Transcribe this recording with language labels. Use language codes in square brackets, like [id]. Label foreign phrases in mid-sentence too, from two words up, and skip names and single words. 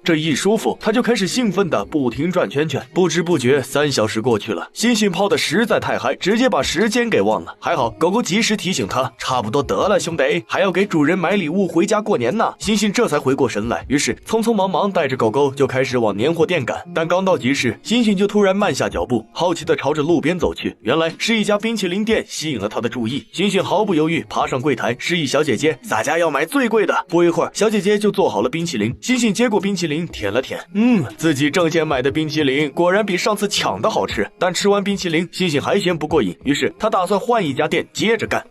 [zh] 這一舒服，他就開始興奮的不停轉圈圈。不知不覺3小時過去了，猩猩泡的實在太嗨，直接把時間給忘了。還好狗狗及時提醒他，差不多得了兄弟，還要給主人買禮物回家過年呢。猩猩這才回過神來，於是匆匆忙忙帶着狗狗就開始往年貨店趕。但剛到集市，猩猩就突然慢下腳步，好奇的朝着路邊走去。原來是一家冰淇淋店吸引了他的注意。猩猩毫不猶豫爬上櫃檯，示意小姐姐洒家要買最貴的。不一會兒，小姐姐就做好了冰淇淋。猩猩接過冰淇淋舔了舔，自己掙錢買的冰淇淋果然比上次搶的好吃。但吃完冰淇淋，猩猩還嫌不過癮，於是他打算換一家店接着幹。